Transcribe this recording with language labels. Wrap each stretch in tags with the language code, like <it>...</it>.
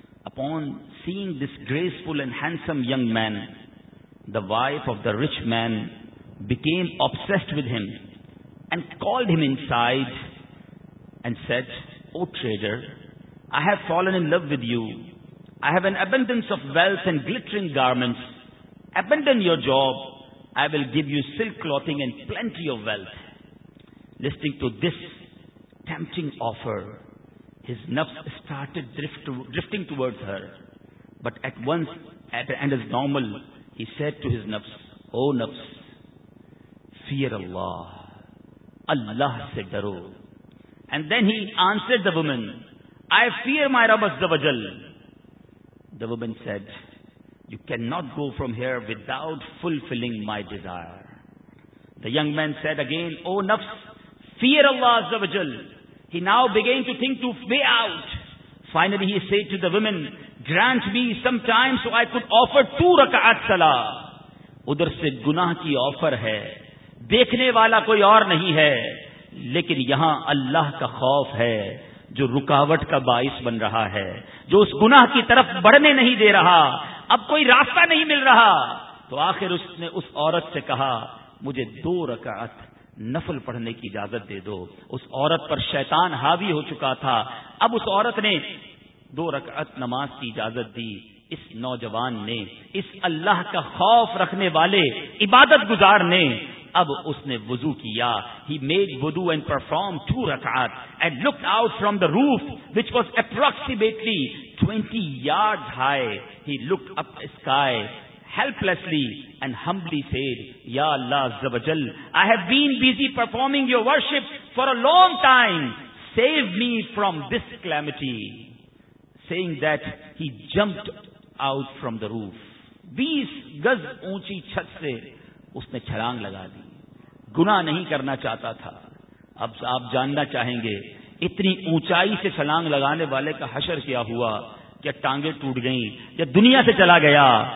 <en>Upon seeing this graceful and handsome young man, the wife of the rich man became obsessed with him and called him inside and said, O trader, I have fallen in love with you. I have an abundance of wealth and glittering garments. Abandon your job. I will give you silk clothing and plenty of wealth. Listening to this tempting offer, his nafs started drifting towards her. But at once, at the end as normal, he said to his nafs, O nafs, fear Allah.</en> <ur>Allah se daro.</ur> <en>And then he answered the woman, I fear my Rabb Azza wa Jal. The woman said, you cannot go from here without fulfilling my desire. The young man said again, O nafs, fear Allah Azza wa Jal. He now began to think to way out. Finally he said to the woman, grant me some time so I could offer 2 rak'at salah.</en> <ur>Udhar se gunah ki offer hai, dekhne wala koi aur nahi hai. لیکن یہاں اللہ کا خوف ہے جو رکاوٹ کا باعث بن رہا ہے، جو اس گناہ کی طرف بڑھنے نہیں دے رہا، اب کوئی راستہ نہیں مل رہا. تو آخر اس نے اس عورت سے کہا، مجھے 2 رکعت نفل پڑھنے کی اجازت دے دو. اس عورت پر شیطان حاوی ہو چکا تھا، اب اس عورت نے 2 رکعت نماز کی اجازت دی. اس نوجوان نے، اس اللہ کا خوف رکھنے والے عبادت گزار نے، اب اس نے وضو کیا.</ur> <en>He made wudu and performed 2 rak'at and looked out from the roof which was approximately 20 yards high. He looked up the sky helplessly and humbly said, Ya Allah Azza wa Jal, I have been busy performing your worship for a long time. Save me from this calamity. Saying that, he jumped out from the roof.</en> <ur>20 gaz اونچی چھت سے اس نے چھلانگ لگا دی. گناہ نہیں کرنا چاہتا تھا. اب آپ جاننا چاہیں گے اتنی اونچائی سے چھلانگ لگانے والے کا حشر کیا ہوا، کیا ٹانگیں ٹوٹ گئیں، کیا دنیا سے چلا گیا.</ur>